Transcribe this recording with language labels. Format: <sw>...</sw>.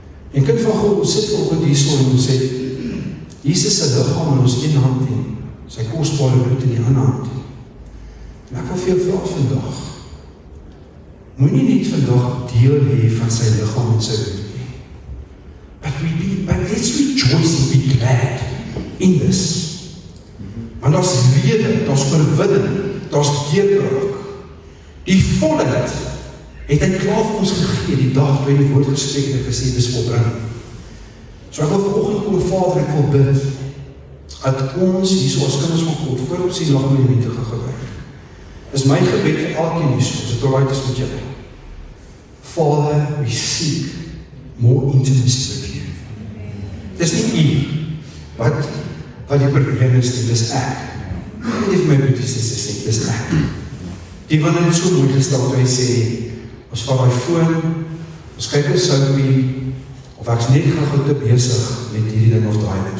<af>En kind van God, ons sit volgend hierso en ons sê, Jesus se liggaam in ons een hand en sy kosbare bloed in die ander hand. En ek wil vir jou vra vandag, moenie net vandag deel hê van sy liggaam en sy bloed nie.</af> <en>But let's rejoice and be glad in this.</en> <af>Want daar's lewe, daar's oorwinning, daar's deurbraak. Die volheid het hy klaar vir ons gegee die dag toe hy die woord gespreek en gesê, dis volbring. So ek wil vanoggend kom, Vader, ek wil bid, dat ons hierso as kinders van God, voor ons die lagmomente gaan gebruik. Is my gebed vir elkeen hierso, as het alright is met julle.</af> <en>Father, we seek more intimacy with you.</en> <af>Dis nie u, wat die probleem is, dis ek. Ek weet my boeties is sê, dis ek. Die wat het so mooi gestel, toe hy sê, ons vat my foon, ons kyk een soupie, of ek is net gauw te bezig met hierdie ding of daai ding.</af>